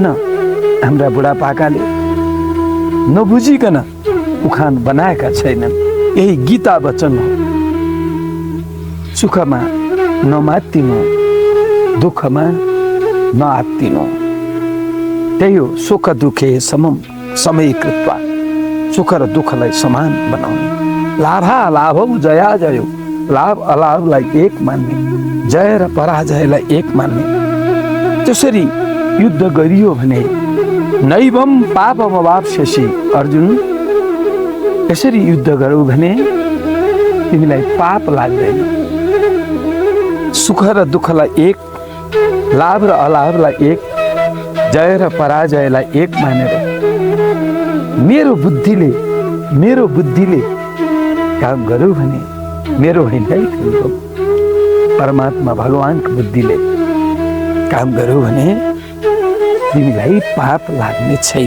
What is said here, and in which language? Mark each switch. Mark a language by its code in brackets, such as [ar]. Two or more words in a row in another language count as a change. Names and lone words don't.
[ne] हाम्रा बुढापाकाले नबुझिकन उखान बनाएका छैनन्। यही गीता वचन हो। सुखमा नमात्तिनु, दुःखमा नआत्तिनु। [sa] त्यही हो सुख दुःखे समम समय कृत्वा। [ne] सुख र दुःखलाई समान बनाउने। [sa] लाभा लाभौ जया जयो, [ne] लाभ अलाभलाई एक मान्ने, जय र पराजयलाई एक मान्ने। त्यसरी युद्ध गरियो भने [sa] नैवम पापमवाप्स्यसि। [ne] अर्जुन, यसरी युद्ध गरौ भने तिमीलाई पाप लाग्दैन। सुख र दुःखलाई एक, लाभ र अलाभलाई एक, जय र पराजयलाई एक मानेर मेरो बुद्धिले काम गरौ भने, मेरो होइन है, परमात्मा भगवानको बुद्धिले काम गरौ भने तिमीलाई पाप लाग्ने छैन।